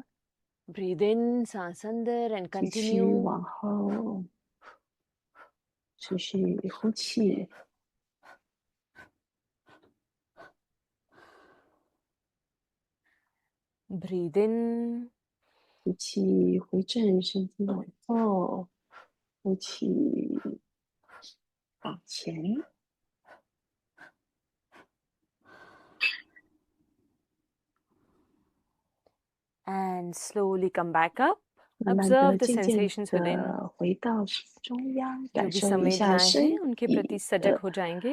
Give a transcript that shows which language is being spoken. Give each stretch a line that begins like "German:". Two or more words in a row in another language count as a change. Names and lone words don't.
English: Breathe in,
Hindi: सांस अंदर and
Chinese: 继续
English: continue.
Chinese: 往后，持续呼气。
English: Breathe in.
Chinese: 呼气回正，身体往后，呼气往前。
English: And slowly come back up.
Chinese: 慢慢的、
English: Observe the
Chinese: 渐渐
English: sensations within.
Chinese: 的回到中央，
Hindi: जो
Chinese: 感
Hindi: भी
Chinese: 受一下
Hindi: संवेदनाएं
Chinese: 身
Hindi: हैं उनके
Chinese: 体
Hindi: प्रति सजग हो जाएंगे.